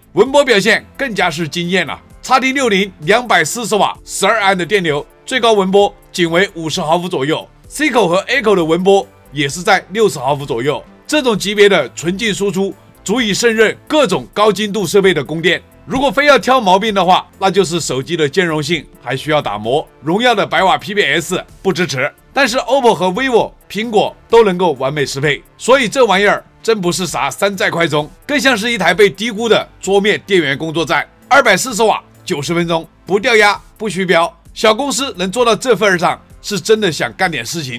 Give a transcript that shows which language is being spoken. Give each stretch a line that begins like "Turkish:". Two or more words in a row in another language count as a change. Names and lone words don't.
Chinese: 文波表現更加是驚豔了 ，XT60 240瓦12安的電流，最高文波僅為50毫伏左右 ，C 口和 A 口的文波也是在60毫伏左右。這種級別的純淨輸出，足以勝任各種高精度設備的供電。如果非要挑毛病的話，那就是手機的兼容性還需要打磨。榮耀的100瓦 PPS 不支持，但是 OPPO 和 vivo 蘋果都能夠完美適配。所以這玩意兒真不是啥山寨快充，更像是一台被低估的桌面電源工作站。240瓦90分鐘，不掉壓不虛標，小公司能做到這份上， 是真的想幹點事情。